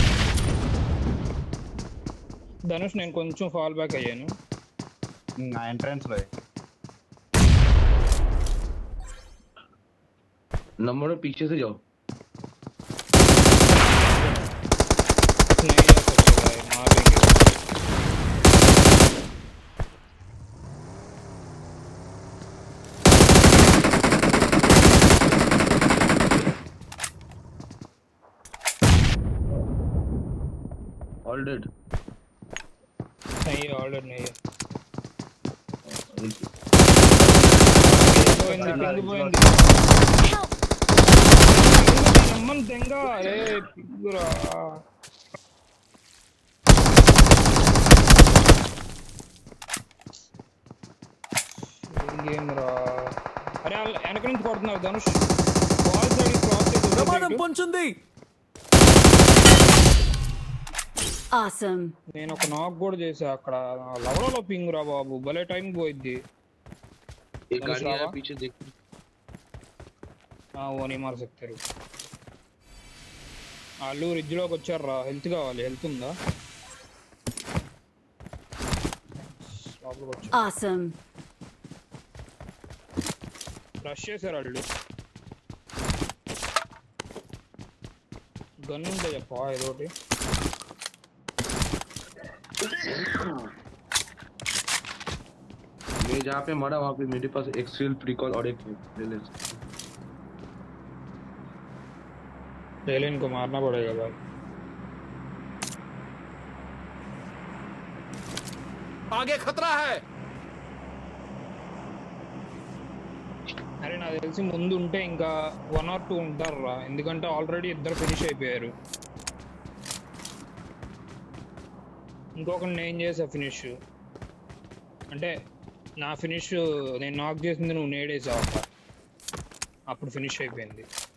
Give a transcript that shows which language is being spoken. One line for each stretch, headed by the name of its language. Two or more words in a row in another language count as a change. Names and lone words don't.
Telugu: ధనుష్ నేను కొంచెం
English: fall back
Telugu: అయ్యాను ఆ ఎంట్రన్స్ లో
Hindi: नंबर में पीछे से जाओ नहीं जा सकते भाई मारेंगे
English: All dead
Hindi: नहीं ऑर्डर नहीं है
Telugu: పింగ్ పోయింది
English: Help!
Telugu: అమ్మని దెంగ అరే పిగ్గురా గేమ్ రా అరే వెనక నుంచి కొడుతున్నారు ధనుష్
English: ball side cross
Telugu: ప్రమాదం పొంచుంది.
English: Awesome.
Telugu: నేను ఒక నాక్ కూడా చేసా అక్కడ లవడలో పింగ్ రా బాబు భలే టైం పోయిద్ది
Hindi: एक गाड़ी आया पीछे देख वो नहीं मार सकते रुक
Telugu: వాళ్ళు రిడ్జ్ లోకి వచ్చారు రా హెల్త్ కావాలి హెల్త్ ఉందా
English: Awesome.
Telugu: రష్ చేశారు వాళ్ళు గన్ ఉంటే చెప్పా ఏదోటి
Hindi: मैं जहाँ पे मरा वहाँ पे मेरे पास एक
English: self recall
Hindi: और एक रिलेंस रेलिन को मारना पड़ेगा भाई आगे खतरा है.
Telugu: అరే నాకు తెలిసి ముందు ఉంటే ఇంకా 1 or 2 ఉంటారు రా ఎందుకంటే ఆల్రెడీ ఇద్దరు ఫినిష్ అయిపోయారు ఇంకొకరిని నేను చేసా ఫినిష్ అంటే నా ఫినిష్ నేను నాక్ చేసింది నువ్వు నేడేసావు అప్పుడు ఫినిష్ అయిపోయింది